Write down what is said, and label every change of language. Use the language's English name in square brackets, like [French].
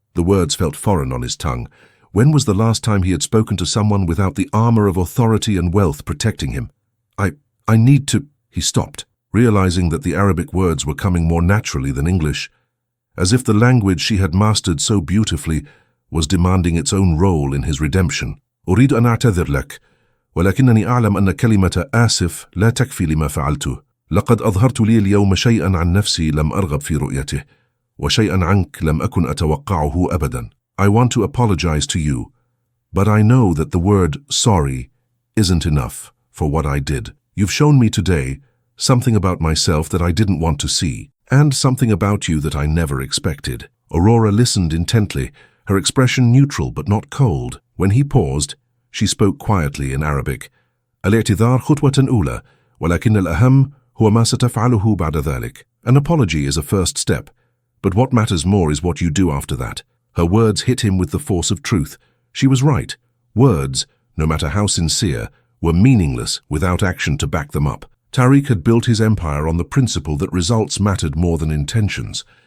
[English] The words felt foreign on his tongue. When was the last time he had spoken to someone without the armor of authority and wealth protecting him? I need to—" He stopped, realizing that the Arabic words were coming more naturally than English, as if the language she had mastered so beautifully was demanding its own role in his redemption. [Arabic] "أريد أن أعتذر لك، ولكنني أعلم أن كلمة آسف لا تكفي لما فعلته. لقد أظهرت لي اليوم شيئا عن نفسي لم أرغب في رؤيته، وشيئا عنك لم أكن أتوقعه أبدا. [English] I want to apologize to you, but I know that the word sorry isn't enough for what I did. You've shown me today something about myself that I didn't want to see, and something about you that I never expected." Aurora listened intently, her expression neutral but not cold. When he paused, she spoke quietly in Arabic. [Arabic] "الاعتذار خطوة أولى، ولكن الأهم هو ما ستفعله بعد ذلك." [English] An apology is a first step, but what matters more is what you do after that. Her words hit him with the force of truth. She was right. Words, no matter how sincere, were meaningless without action to back them up. Tariq had built his empire on the principle that results mattered more than intentions.